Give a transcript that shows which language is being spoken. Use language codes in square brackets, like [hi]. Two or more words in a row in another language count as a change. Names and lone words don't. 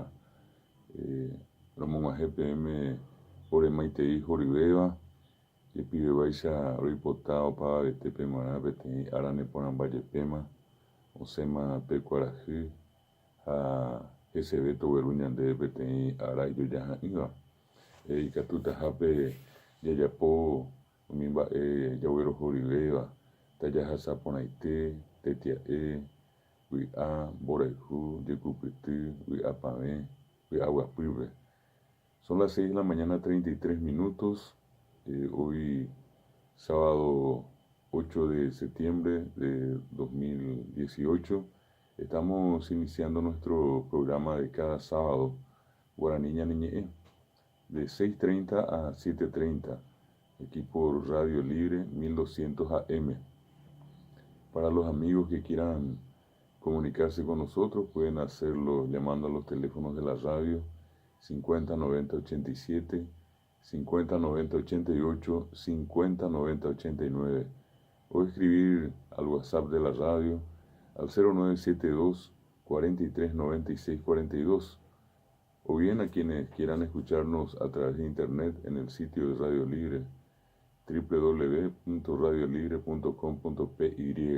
[gn] Romog̃uahẽ PM ore maitei horivéva jepivevaicha roipota opavavete pe g̃uarã peteĩ ára neporãmbajepéma osẽma pe kuarahy ha heseve togueru ñande peteĩ ára ijojaha'ỹva. Ikatutahápe jajapo umi mba'e jaguerohoryvéva tajahasa porãite, tetia'e, vy'a, mborayhu, jekupyty, vy'apavẽ, vy'aguapýpe. [es] Son las 6 de la mañana 33 minutos. Hoy sábado 8 de septiembre de 2018. Estamos iniciando nuestro programa de cada sábado, Guaraní ñane ñe'ẽ, de 6:30 a 7:30, aquí por Radio Libre 1200 AM. Para los amigos que quieran comunicarse con nosotros, pueden hacerlo llamando a los teléfonos de la radio 50 90 87, 50 90 88, 50 90 89, o escribir al WhatsApp de la radio al 0972 43 96 42, o bien a quienes quieran escucharnos a través de internet en el sitio de Radio Libre www.radiolibre.com.py.